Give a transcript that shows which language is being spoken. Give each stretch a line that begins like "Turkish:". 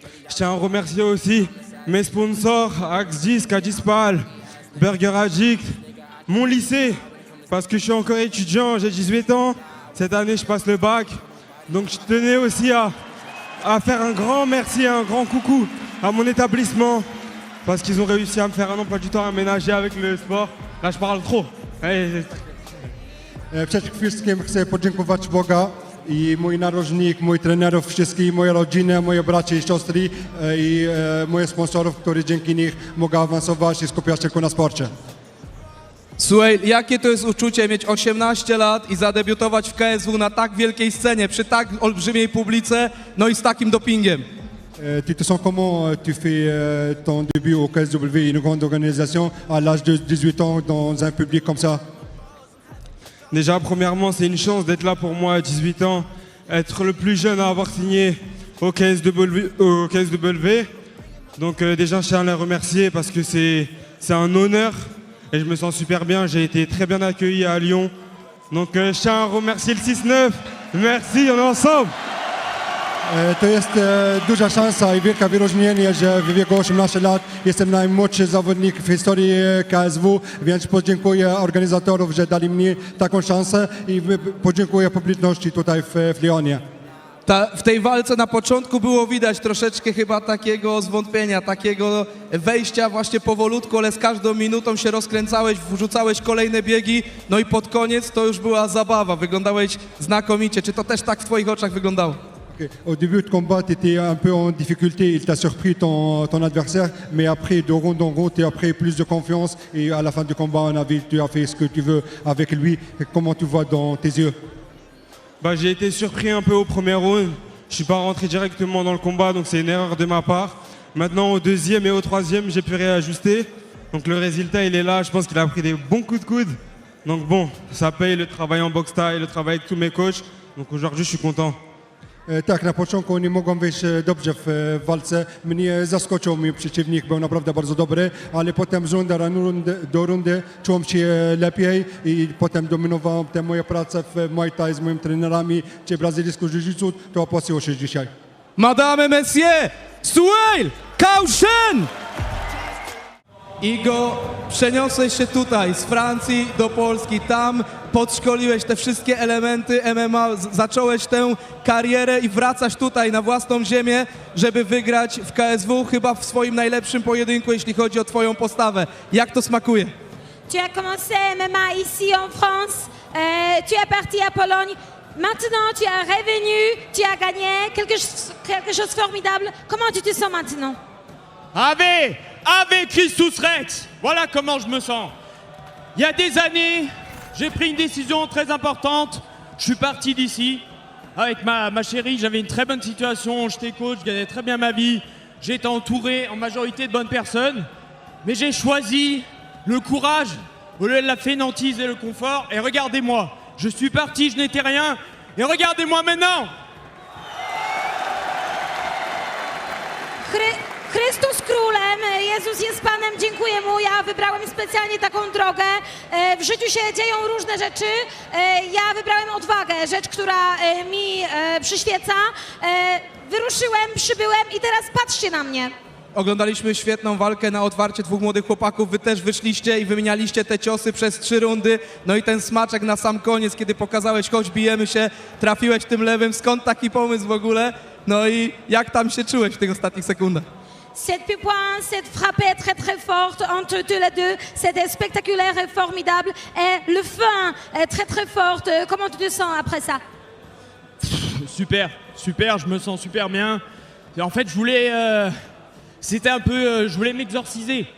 French: Je tiens à remercier aussi mes sponsors, Axe 10, Kadispal, Burger Addict, mon lycée, parce que je suis encore étudiant, j'ai 18 ans. Cette année, je passe le bac. Donc je tenais aussi à faire un grand merci, un grand coucou à mon établissement, parce qu'ils ont réussi à me faire un emploi du temps aménagé avec le sport. Là, je parle trop. Allez.
Polish: Przede wszystkim chcę podziękować Boga i mój narożnik, mój trenerów, wszystkich, moje rodziny, moje bracia i siostry i moje sponsorów, którzy dzięki nich mogę awansować i skupiać się tylko na sporcie. Słuchaj, jakie to jest uczucie mieć 18 lat i zadebiutować w KSW na tak wielkiej scenie, przy tak olbrzymiej publice, no i z takim dopingiem?
French: Tu te sens comment tu fais ton début au KSW, une grande organisation, à l'âge de 18 ans dans un public comme ça? Déjà, premièrement, c'est une chance d'être là pour moi à 18 ans, être le plus jeune à avoir signé au KSW. Donc déjà, je tiens à les remercier parce que c'est un honneur et je me sens super bien. J'ai été très bien accueilli à Lyon. Donc je tiens à remercier le 6-9. Merci, on est ensemble.
Polish: To jest duża szansa i wielkie wyróżnienie, że w wieku 18 lat jestem najmłodszy zawodnik w historii KSW, więc podziękuję organizatorów, że dali mi taką szansę i podziękuję publiczności tutaj w Lyonie. W tej walce na początku było widać troszeczkę chyba takiego zwątpienia, takiego wejścia właśnie powolutku, ale z każdą minutą się rozkręcałeś, wrzucałeś kolejne biegi, no i pod koniec to już była zabawa, wyglądałeś znakomicie. Czy to też tak w twoich oczach wyglądało?
French: Au début de combat, tu étais un peu en difficulté, il t'a surpris ton adversaire, mais après, de ronde en ronde, tu as pris plus de confiance et à la fin du combat, tu as fait ce que tu veux avec lui. Comment tu vois dans tes yeux? Bah, j'ai été surpris un peu au premier round. Je suis pas rentré directement dans le combat, donc c'est une erreur de ma part. Maintenant, au deuxième et au troisième, j'ai pu réajuster. Donc le résultat, il est là. Je pense qu'il a pris des bons coups de coude. Donc bon, ça paye le travail en boxe style, le travail avec tous mes coachs. Donc aujourd'hui, je suis content.
Polish: Tak, na początku nie mogą wyjść dobrze w walce. Mnie zaskoczył mój przeciwnik, był naprawdę bardzo dobry, ale potem z rundy do rundy czułem się lepiej i potem dominowałem te moje prace w Muay Thai z moimi trenerami, czy brazylijską jiu-jitsu, to opłaciło się dzisiaj.
French: Madame et messieurs, Suhail Kaushen!
Polish: Igo, przeniosłeś się tutaj z Francji do Polski, tam podszkoliłeś te wszystkie elementy MMA, zacząłeś tę karierę i wracasz tutaj na własną ziemię, żeby wygrać w KSW, chyba w swoim najlepszym pojedynku, jeśli chodzi o twoją postawę. Jak to smakuje?
French: Tu as commencé MMA ici en France, tu es parti à Pologne, maintenant tu es revenu, tu as gagné quelque chose de formidable. Comment tu te sens maintenant?
Latin: Ave Christus Rex,
French: voilà comment je me sens. Il y a des années, j'ai pris une décision très importante. Je suis parti d'ici avec ma chérie, j'avais une très bonne situation, j'étais coach, je gagnais très bien ma vie. J'étais entouré en majorité de bonnes personnes. Mais j'ai choisi le courage au lieu de la fainéantise et le confort. Et regardez-moi, je suis parti, je n'étais rien. Et regardez-moi maintenant.
Polish: Chrystus królem, Jezus jest Panem, dziękuję Mu, ja wybrałem specjalnie taką drogę. W życiu się dzieją różne rzeczy, ja wybrałem odwagę, rzecz, która mi przyświeca. Wyruszyłem, przybyłem i teraz patrzcie na mnie. Oglądaliśmy świetną walkę na otwarcie dwóch młodych chłopaków, wy też wyszliście i wymienialiście te ciosy przez 3 rundy, no i ten smaczek na sam koniec, kiedy pokazałeś, chodź bijemy się, trafiłeś tym lewym, skąd taki pomysł w ogóle? No i jak tam się czułeś w tych ostatnich sekundach?
French: Cette point, cette frappe est très très forte entre tous les deux. C'était spectaculaire et formidable. Et le fin est très très forte. Comment tu te sens après ça? Super, je me sens super bien. Et en fait, je voulais, je voulais m'exorciser.